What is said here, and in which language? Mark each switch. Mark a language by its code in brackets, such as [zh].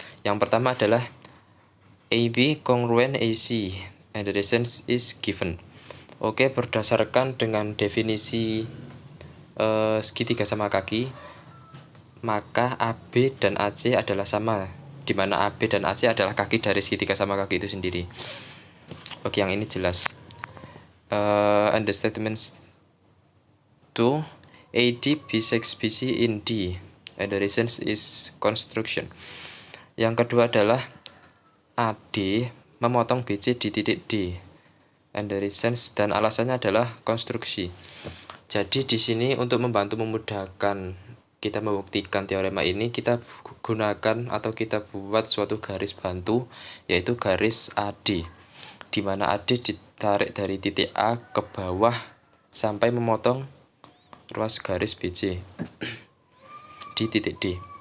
[id] Yang pertama adalah [en] AB congruent AC and the reasons is given. [id] Oke, berdasarkan dengan definisi segitiga sama kaki, maka AB dan AC adalah sama, di mana AB dan AC adalah kaki dari segitiga sama kaki itu sendiri. Oke, yang ini jelas. [en] And the statements 2, AD bisects BC in D and the reasons is construction. [id] Yang kedua adalah AD memotong BC di titik D [en] and the reasons, [id] dan alasannya adalah konstruksi. Jadi di sini untuk membantu memudahkan kita membuktikan teorema ini, kita gunakan atau kita buat suatu garis bantu, yaitu garis AD, di mana AD ditarik dari titik A ke bawah sampai memotong ruas garis BC di titik D.